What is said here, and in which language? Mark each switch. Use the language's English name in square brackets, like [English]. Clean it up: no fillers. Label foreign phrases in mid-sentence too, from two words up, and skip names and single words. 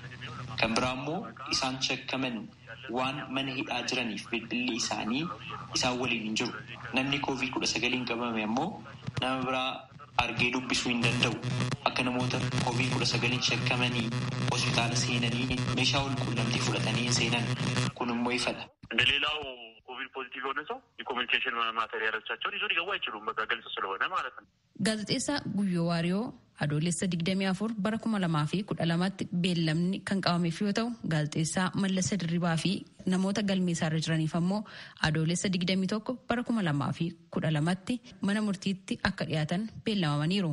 [Oromo] Kan biraa immoo isaan shakkaman waan mana hidhaa jiraniif bilbilli isaanii isaan waliin hin jiru. Namni COVID-19 qabame ammoo nama biraa argee dubbisuu hin danda'u. Akka namoota COVID-19 shakkamanii hospitaala seenanii meeshaa wal quunnamtii fudhatanii seenan kun immoo ifadha. [Amharic] እንደሌላው [English] COVID positive [Amharic] የሆነ ሰው የኮሚኒኬሽን ማቴሪያሎቻቸውን ይዞ ሊገቡ አይችሉም። በቃ ግልጽ ስለሆነ ማለት ነው። [Oromo] Gaazexeessaa Guyyoo Waariyoo Adoolessa 24 bara 2012tti beellamni kan qabameef yoo ta'u gaazexeessaa Mallasa Dirribaa fi namoota galmeessaarra jiraniif ammoo Adoolessa 21 bara 2012tti mana murtiitti akka dhiyaatan beellamamaniiru.